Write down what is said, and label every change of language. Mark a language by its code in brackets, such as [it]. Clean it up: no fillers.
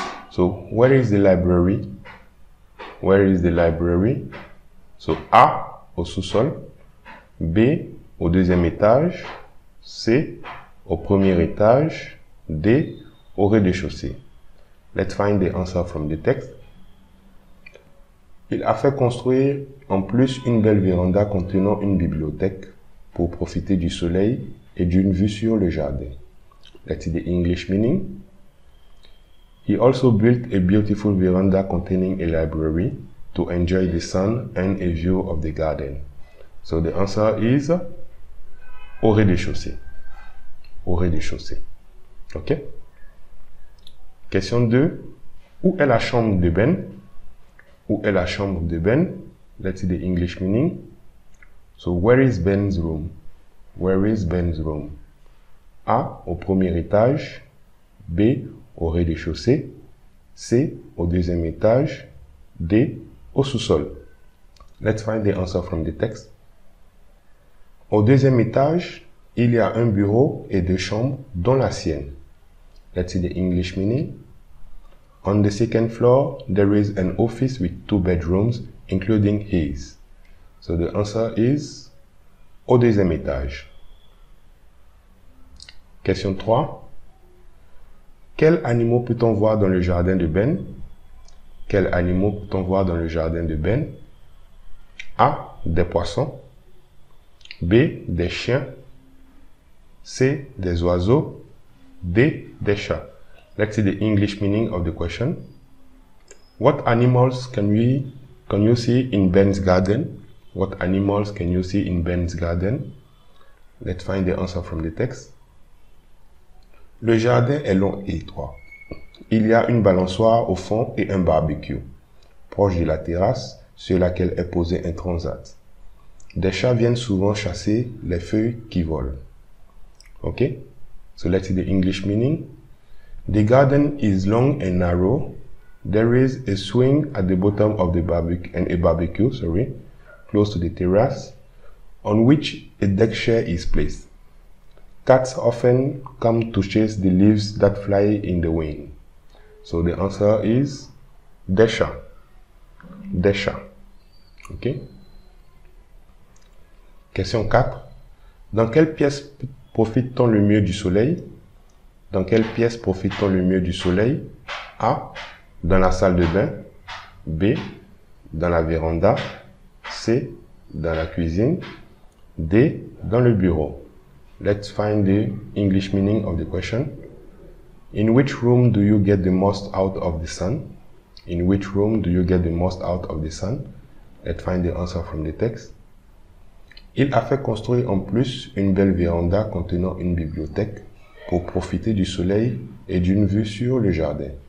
[en] So, where is the library? Where is the library? [fr] So, A, au sous-sol. B, au deuxième étage. C, au premier étage. D, au rez-de-chaussée. [en] Let's find the answer from the text. [fr] Il a fait construire en plus une belle véranda contenant une bibliothèque pour profiter du soleil et d'une vue sur le jardin. [en] Let's see the English meaning. He also built a beautiful veranda containing a library to enjoy the sun and a view of the garden. So the answer is [fr] au rez-de-chaussée. Au rez-de-chaussée. [en] OK? Question 2. [fr] Où est la chambre de Ben? Où est la chambre de Ben? [en] Let's see the English meaning. So where is Ben's room? Where is Ben's room? [fr] A, au premier étage. B, au rez-de-chaussée. C, au deuxième étage. D, au sous-sol. [en] Let's find the answer from the text. [fr] Au deuxième étage, il y a un bureau et deux chambres, dont la sienne. [en] Let's see the English meaning. On the second floor, there is an office with 2 bedrooms, including his. So the answer is [fr] au deuxième étage. Question 3. Quels animaux peut-on voir dans le jardin de Ben? Quels animaux peut-on voir dans le jardin de Ben? A. Des poissons. B. Des chiens. C. Des oiseaux. D. Des chats. [en] Let's see the English meaning of the question. What animals can you see in Ben's garden? What animals can you see in Ben's garden? Let's find the answer from the text. [fr] Le jardin est long et étroit. Il y a une balançoire au fond et un barbecue, proche de la terrasse sur laquelle est posé un transat. Des chats viennent souvent chasser les feuilles qui volent. [en] Okay? So let's see the English meaning. The garden is long and narrow. There is a swing at the bottom of the barbecue, close to the terrace, on which a deck chair is placed. Cats often come to chase the leaves that fly in the wind. So the answer is [fr] des chats. Des chats. OK? [en] Question 4. [fr] Dans quelle pièce profite-t-on le mieux du soleil? Dans quelle pièce profite-t-on le mieux du soleil? A. Dans la salle de bain. B. Dans la véranda. C. Dans la cuisine. D. Dans le bureau. [en] Let's find the English meaning of the question. In which room do you get the most out of the sun? In which room do you get the most out of the sun? Let's find the answer from the text. [fr] Il a fait construire en plus une belle véranda contenant une bibliothèque pour profiter du soleil et d'une vue sur le jardin.